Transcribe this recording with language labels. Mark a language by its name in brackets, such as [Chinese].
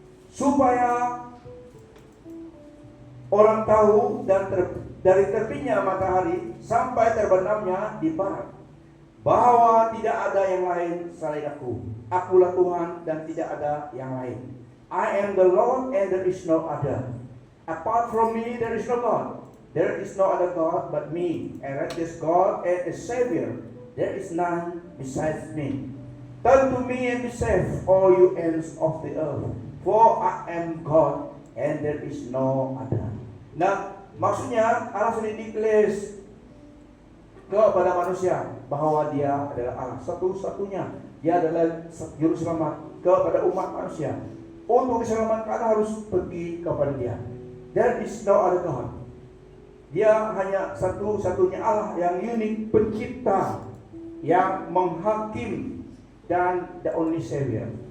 [Indonesian] Supaya orang tahu dan dari terbitnya matahari sampai terbenamnya di barat, bahwa tidak ada yang lain selain aku. Akulah Tuhan dan tidak ada yang lain. [English] I am the Lord and there is no other. Apart from me there is no God. There is no other God but me, and righteous God and a Savior. There is none besides me. Turn to me and be saved, all you ends of the earth. For I am God and there is no other. [Indonesian] Nah, maksudnya Allah sudah declare kepada manusia bahwa dia adalah Allah satu-satunya. Dia adalah juru selamat kepada umat manusia. Untuk diselamatkan harus pergi kepada dia. [English] There is no other God. [Indonesian] Dia hanya satu-satunya Allah yang unik, pencipta, yang menghakim, dan [English] the only Savior.